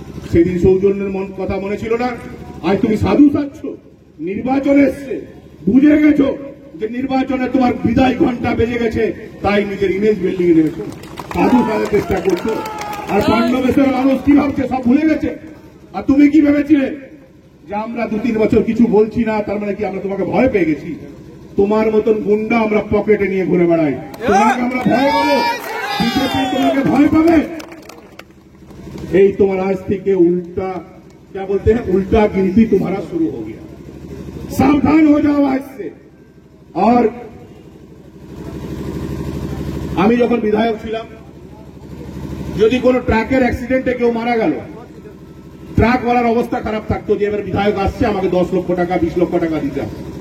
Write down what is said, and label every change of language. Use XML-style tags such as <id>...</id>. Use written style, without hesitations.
<bn>সেদিন সৌজন্যের কথা মনে ছিল না? আজ তুমি সাধু সাজছ, নির্বাচন এসছে, বুঝে গেছো যে নির্বাচনে তোমার বিদায় ঘন্টা বেজে গেছে, তাই নিজের ইমেজ বিল্ডিং এ নেমেছো, সাধু সাজার চেষ্টা করছো। আর পাণ্ডবেশ্বর মানুষ কি ভাবছে? সব ভুলে গেছে। আর তুমি কি ভেবেছিলে যে আমরা 2-3 বছর কিছু বলছি না, তার মানে কি আমরা তোমাকে ভয় পেয়ে গেছি? তোমার মতন গুন্ডা আমরা পকেটে নিয়ে ঘুরে বেড়াই, তোমাকে আমরা ভয় পাবো? বিজেপি তোমাকে ভয় পাবে? এই তোমার आज থেকে</bn> <hi>उल्टा क्या बोलते हैं, उल्टा गिनती तुम्हारा शुरू हो गया। सावधान हो जाओ आज से।</hi> <bn>और আমি যখন বিধায়ক ছিলাম, যদি কোনো ট্রাকের অ্যাক্সিডেন্টে কেউ মারা গেল, ট্রাকওয়ালার অবস্থা খারাপ থাকতো যে এবার বিধায়ক আসছে, আমাকে 10 লক্ষ টাকা 20 লক্ষ টাকা দিতে হবে।</bn>